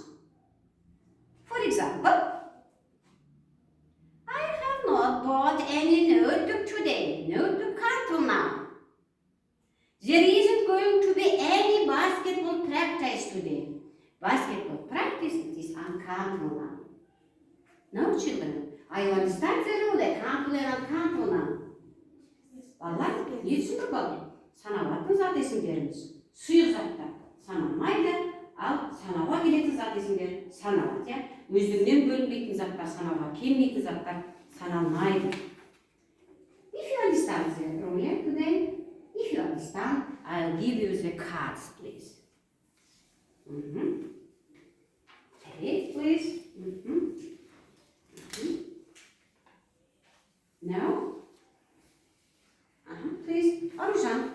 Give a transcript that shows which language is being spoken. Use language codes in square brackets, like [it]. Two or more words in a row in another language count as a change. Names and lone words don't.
[en] For example, I have not bought any notebook today. Notebook countable noun. There isn't going to be any basketball practice today. Basketball practice it is uncountable noun. Now children, are you understand the rule that countable and uncountable noun? [kk] Балалар, не түсіндік балалар? Саналатын зат есімдеріміз сұйық заттар саналмайды, ал санауға келетін зат есімдер саналады. Өздігінен бөлінбейтін заттар санауға келмейтін заттар саналмайды. [en] If you understand the rule today, if you understand, I'll give you the cards, please. Take, please. Now, please, Arjan.